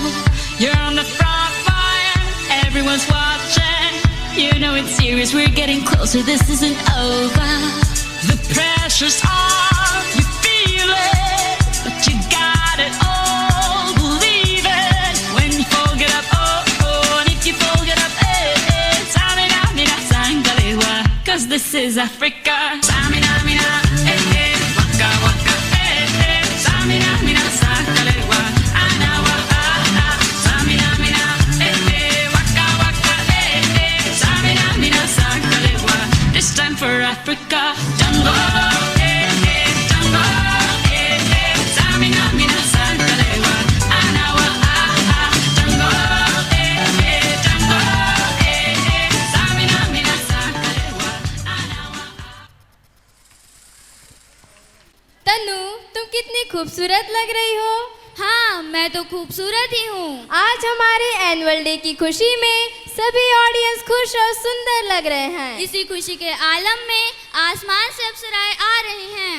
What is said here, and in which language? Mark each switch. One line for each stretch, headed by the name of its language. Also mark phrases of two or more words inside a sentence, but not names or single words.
English: You're on the front line, everyone's watching. You know it's serious, we're getting closer, this isn't over. The pressure's on, you feel it, but you got it all, believe it. When you fold it up, oh, oh, and if you fold it up, eh, eh, Samina, mina, sangalewa, 'cause this is Africa. Samina, mina, eh, eh, waka, waka, eh, eh, Samina, mina, sangalewa, anawa, ah, ah, Samina, mina, eh, eh, waka, waka, eh, eh, Samina, mina, Africa. Jungle, jungle, Samina, mina, Sankalewa, Anawa, jungle, jungle, Samina, mina, Sankalewa, Anawa.
Hindi: तनु, तुम कितनी खूबसूरत लग रही हो। हाँ, मैं तो खूबसूरत ही हूँ। आज हमारे
English: annual day
Hindi: की खुशी में सभी ऑडियंस खुश और सुंदर लग रहे हैं। इसी खुशी के आलम में आसमान से अप्सराएं आ रही हैं।